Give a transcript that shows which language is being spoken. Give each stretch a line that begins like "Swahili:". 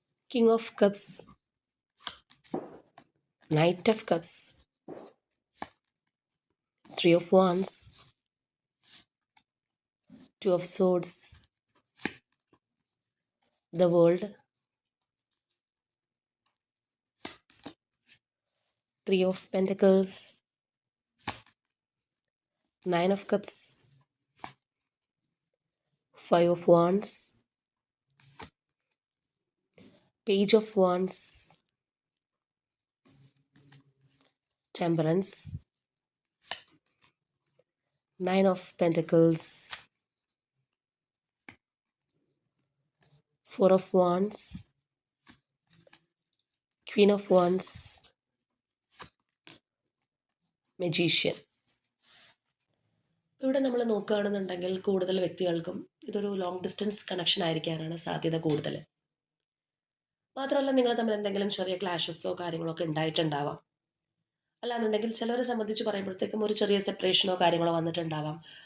English: King of cups, knight of cups, three of wands, two of swords, the world, three of pentacles, nine of cups, five of wands, Page of Wands, Temperance, Nine of Pentacles, Four of Wands, Queen of Wands, Magician.
Malayalam: ഇവിടെ നമ്മൾ നോക്കുകയാണെന്നുണ്ടെങ്കിൽ കൂടുതൽ വ്യക്തികൾക്കും ഇതൊരു long distance connection ആയിരിക്കാനാണ് സാധ്യത കൂടുതൽ. മാത്രമല്ല നിങ്ങൾ തമ്മിൽ എന്തെങ്കിലും ചെറിയ ക്ലാഷസോ കാര്യങ്ങളോ ഒക്കെ ഉണ്ടായിട്ടുണ്ടാവാം. അല്ലാന്നുണ്ടെങ്കിൽ ചിലരെ സംബന്ധിച്ച് പറയുമ്പോഴത്തേക്കും ഒരു ചെറിയ സെപ്പറേഷനോ കാര്യങ്ങളോ വന്നിട്ടുണ്ടാവാം.